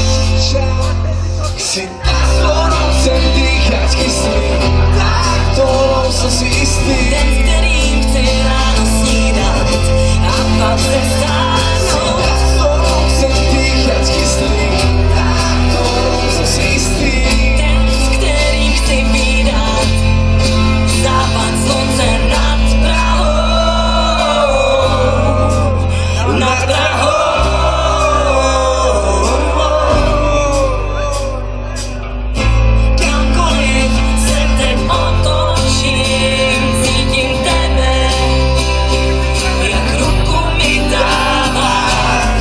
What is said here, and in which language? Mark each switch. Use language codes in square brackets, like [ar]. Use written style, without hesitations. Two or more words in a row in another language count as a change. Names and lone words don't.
[sk] Si tá, ktorou chcem dýchať kyslík, tá, ktorou som si istý. Ten, ktorým chce ráno [cs] snídať a pak se [sk] stáhnuť. Si tá, ktorou chcem dýchať kyslík, tá, ktorou som si istý. Ten, s ktorým chce vydať [cs] západ slunce nad Prahou. Nad Prahou. Kamkoľvek se teď otočím, cítim tebe, jak ruku mi dáváš.